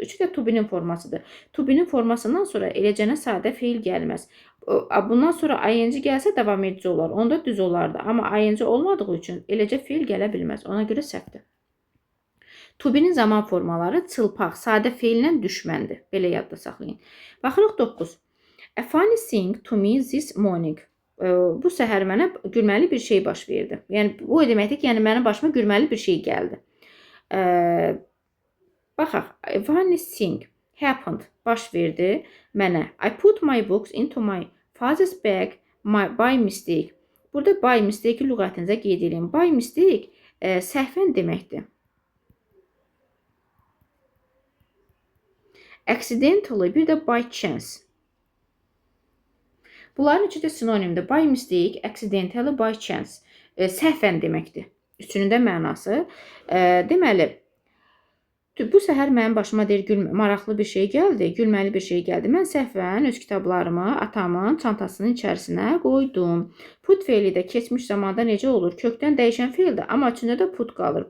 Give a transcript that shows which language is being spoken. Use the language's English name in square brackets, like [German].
[Azerbaijani] Üçü də to be-nin formasıdır. To be-nin formasından sonra eləcənə sadə feil gəlməz. Bundan sonra ing gəlsə davam edici olar. Onda düz olardı. Amma ing olmadığı üçün eləcə feil gələ bilməz. Ona görə səhvdir. To be-nin zaman formaları çılpaq, sadə feillə düşməndir. Belə yadda saxlayın. Baxırıq 9. [English] A funny thing to me this morning. [Azerbaijani] Bu səhər mənə gülməli bir şey baş verdi. Yəni, bu deməkdir ki, yəni mənim başıma gülməli bir şey gəldi. Baxaq, [English] a funny thing happened, [Azerbaijani] baş verdi mənə. [English] I put my books into my father's bag by mistake. [Azerbaijani] Burada by mistake lüğətinizə qeyd edin. By mistake səhvən deməkdir. [English] Accidentally, bir də by chance. [Azerbaijani] Bunların üçü də sinonimdir. [English] By mistake, accidentally, by chance. [Azerbaijani] Səhvən deməkdir. Üçünün də mənası. Deməli, bu səhər mənim başıma deyir, maraqlı bir şey gəldi, gülməli bir şey gəldi. Mən səhvən öz kitablarımı atamın çantasının içərisinə qoydum. Put feili də keçmiş zamanda necə olur? Kökdən dəyişən feildir, amma içində də put qalır.